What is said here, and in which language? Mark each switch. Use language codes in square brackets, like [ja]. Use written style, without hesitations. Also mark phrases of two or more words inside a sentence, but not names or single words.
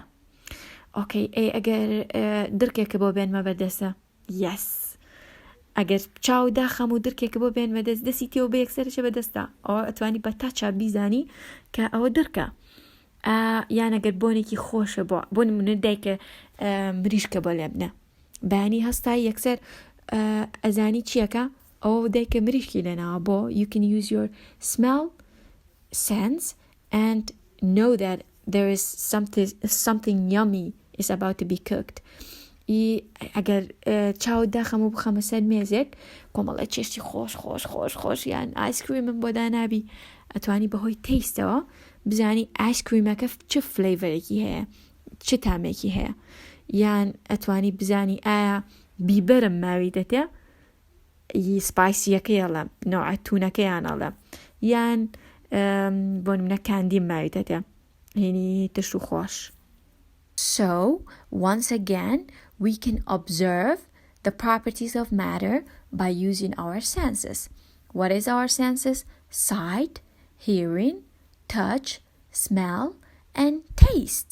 [ckb] ئۆکەی ئەگەر درکێکە بۆ بێنمە بەردەستە یەس، ئەگەر چاو داخەم و درکێکە بۆ بێنمە دەست دەستی تێوە بە یەکسەرەشە بەدەستە ئەوە ئەتوانی بە تاچە بیزانی کە ئەوە درکە. یان ئەگەر بۆنێکی خۆشە بۆ نمونە دایکە مریشکە بۆ لێبنە بەیانی هەستای یەکسەر ئەزانی چیەکە ئەوە دایکە مریشکی لێناوە بۆ [en] you can use your smell sense and know that there is something yummy is about to be cooked. [ckb] ئەگەر چاو داخەم و بخەمە سەر مێزێک کۆمەڵە چێشتی خۆش یان ئایسکریمم بۆ دانابی، ئەتوانی بەهۆی تەیستەوە بزانی ئایسکریمەکە چه فلیڤەرێکی هەیە، چه تامێکی هەیە، یان ئەتوانی بزانی ئایا بیبەرم ماوی دەتێ سپایسیەکەیەڵە نەوعە تونەکەیانەڵە، یان بۆ نمونە کاندیم ماوی دەتێ هێنی تشت و خۆش. [en] So, once again, we can observe the properties of matter by using our senses. What is our senses? Sight, hearing, touch, smell, and taste.